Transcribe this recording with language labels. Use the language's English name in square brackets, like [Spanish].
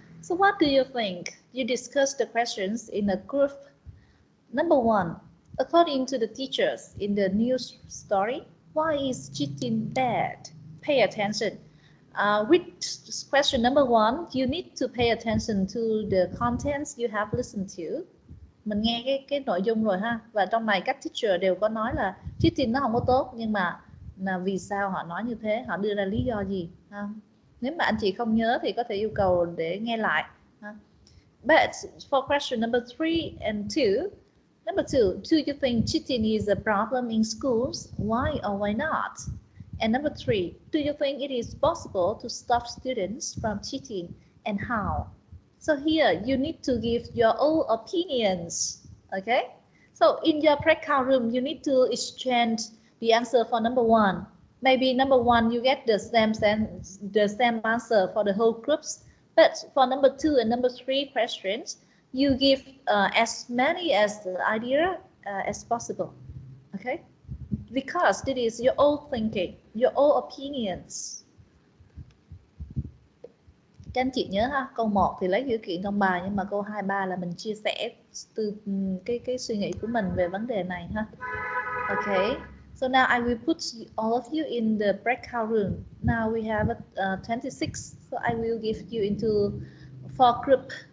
[English] So what do you think? You discuss the questions in a group. Number 1, According to the teachers in the news story, why is cheating bad? Pay attention. With question number 1, you need to pay attention to the contents you have listened to. [Vietnamese] Mình nghe cái nội dung rồi ha. Và trong này các teacher đều có nói là cheating nó không có tốt, nhưng mà là vì sao họ nói như thế, họ đưa ra lý do gì ha. Nếu mà anh chị không nhớ thì có thể yêu cầu để nghe lại ha. [English] But for question number 3 and 2, number 2, do you think cheating is a problem in schools? Why or why not? And number 3, do you think it is possible to stop students from cheating, and how? So here you need to give your own opinions, okay? So in your breakout room, you need to exchange the answer for number 1. Maybe number 1 you get the same answer for the whole groups, but for number 2 and number 3 questions, you give as many as the idea as possible, okay? Because this is your own thinking, your own opinions. [Vietnamese] Các anh chị nhớ ha, câu 1 thì lấy dữ kiện trong bài, nhưng mà câu 2, 3 là mình chia sẻ từ cái suy nghĩ của mình về vấn đề này ha. [English] Okay, so now I will put all of you in the breakout room. Now we have 26, so I will give you into 4 group.